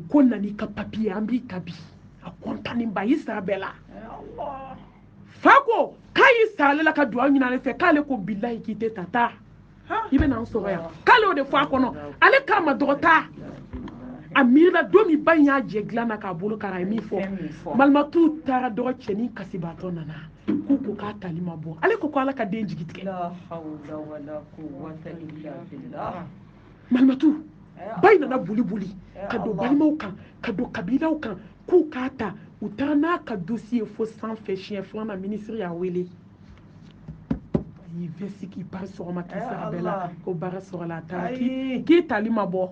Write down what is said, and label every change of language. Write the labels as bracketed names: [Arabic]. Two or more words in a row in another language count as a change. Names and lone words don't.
[Bambara] ko nani ka papiye an b'i ta bi a kɔntannen ba y'i sara bɛɛ la fa ko k'a y'i sara ale la ka dugawu ɲini ale fɛ k'ale ko bilahi k'i tɛ ta taa i bɛ n'an sɔrɔ yan k'ale o de fɔ a kɔnɔ ale k'a ma dɔgɔ taa a miirila don min ba in y'a jɛ dilan na k'a bolo kari a ye min fɔ malimatu taara dɔgɔ cɛnin kasibaatɔ nana k'u ko k'a tali ma bɔ ale ko ala ka den jigi tigɛ [Arabic] la hawla wala quwwata illa billah [Bambara] malimatu ba in nana boli boli ka don balimaw kan ka don kabilaw kan k'u k'a ta u taara n'a ka dossier fo sanfɛ siɲɛ filanan minisiri y'a wele a y'i vɛsi k'i pari sɔgɔma k'i sara bɛɛ la ko baara sɔrɔla a taara k'i tali ma bɔ